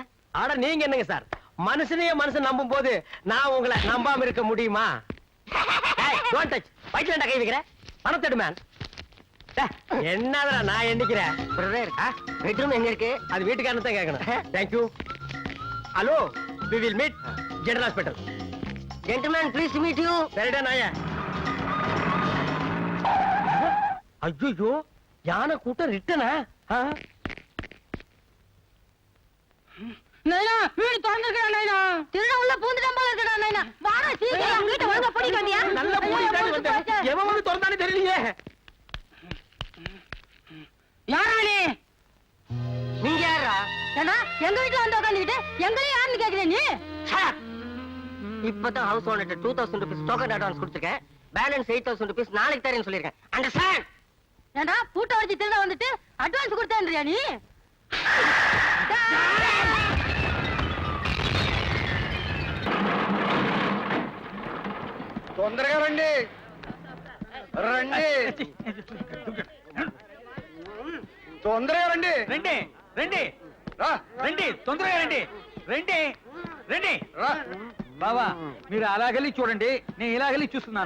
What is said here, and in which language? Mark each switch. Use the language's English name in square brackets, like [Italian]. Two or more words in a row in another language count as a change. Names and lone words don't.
[Tamil] ஆனா நீங்க என்னங்க சார், மனுஷனையே மனுஷன் நம்பும் போது நான் உங்களை நம்பாம இருக்க முடியுமா? [English] Don't touch. [Tamil] வயிற்றுல கை வைக்கிற? பணத்தெடு மேன். என்னடா நான் எண்ணிக்கிறேன். பிரதர், பெட்ரூம் எங்க இருக்கு? அது வீட்டுக்காரன் தான் கேட்கணும். தேங்க்யூ. ஹலோ, [English] we will meet ஜெனரல் ஹாஸ்பிடல். Gentleman, please to meet you. [Tamil] சரிடா நாயே. ஐயோ, யானை கூட்டம் ரிட்டனா? நைனா, வீடு திறந்திருக்கா நைனா? திருட உள்ள பூந்துட்டான் போல இருக்கடா நைனா. வாடா சீக்கிரம் வீட்டை ஒழுங்கா பூட்டி காமியா. நல்ல பூட்டிட்டானே வந்தேன். எவன் வந்து திறந்தானே தெரியலையே. யாரா நீ? நீங்க யாரா? ஏன்னா எங்க வீட்டுல வந்து உட்காந்துக்கிட்டு எங்களையும் யாருன்னு கேக்குற நீ? இப்பதான் ஹவுஸ் ஓனர்ட்ட 2000 rupees டோக்கன் அட்வான்ஸ் கொடுத்துருக்கேன். பேலன்ஸ் 8000 rupees நாளைக்கு தரேன்னு சொல்லிருக்கேன். அண்டர்ஸ்டாண்ட்? ஏண்டா பூட்ட வச்சு திருட வந்துட்டு அட்வான்ஸ் கொடுத்தேன்றியா நீ? [Telugu] తొందరగా రండి తొందరగా రండి రండి బావా, మీరు అలాగెళ్ళి చూడండి, నేను ఇలాగెళ్ళి చూస్తున్నాను.